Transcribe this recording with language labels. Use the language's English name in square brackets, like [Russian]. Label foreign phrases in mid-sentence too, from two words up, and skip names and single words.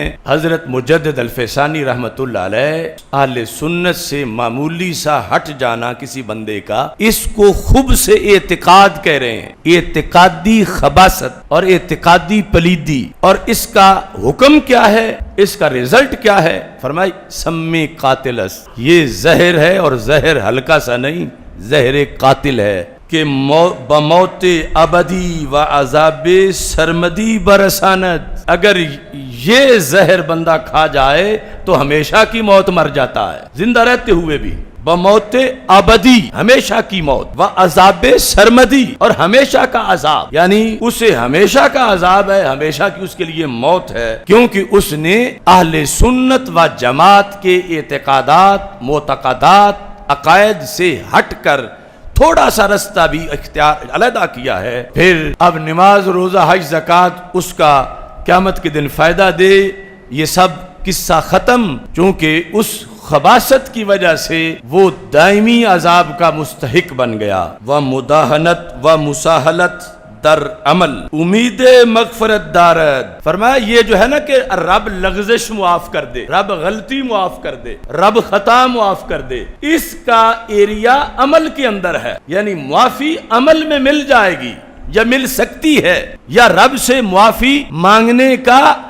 [Urdu] حضرت مجدد الفسانی رحمت اللہ علیہ، اہل سنت سے معمولی سا ہٹ جانا کسی بندے کا، اس کو خوب سے اعتقاد کہہ رہے ہیں، اعتقادی خباثت اور اعتقادی پلیدی۔ اور اس کا حکم کیا ہے، اس کا رزلٹ کیا ہے؟ [Persian] فرمائی سمی قاتلس، [Urdu] یہ زہر ہے، اور زہر ہلکا سا نہیں، زہر قاتل ہے [Persian] کہ بموت ابدی و عذاب سرمدی برساند، [Urdu] اگر یہ زہر بندہ کھا جائے تو ہمیشہ کی موت مر جاتا ہے، زندہ رہتے ہوئے بھی۔ [Persian] بموت ابدی، [Urdu] ہمیشہ کی موت، [Persian] و عذاب سرمدی، [Urdu] اور ہمیشہ کا عذاب، یعنی اسے ہمیشہ کا عذاب ہے، ہمیشہ کی اس کے لیے موت ہے، کیونکہ اس نے اہل سنت و جماعت کے اعتقادات، معتقدات، عقائد سے ہٹ کر تھوڑا سا رستہ بھی اختیار علیحدہ کیا ہے۔ پھر اب نماز، روزہ، حج، زکوٰۃ اس کا قیامت کے دن فائدہ دے، یہ سب قصہ ختم، چونکہ اس خباثت کی وجہ سے وہ دائمی عذاب کا مستحق بن گیا۔ [Persian] و مداہنت و مساہلت در عمل امید مغفرت دارد، [Urdu] فرمایا یہ جو ہے نا کہ رب لغزش معاف کر دے، رب غلطی معاف کر دے، رب خطا معاف کر دے، اس کا ایریا عمل کے اندر ہے، یعنی معافی عمل میں مل جائے گی یا مل سکتی ہے، یا رب سے معافی مانگنے کا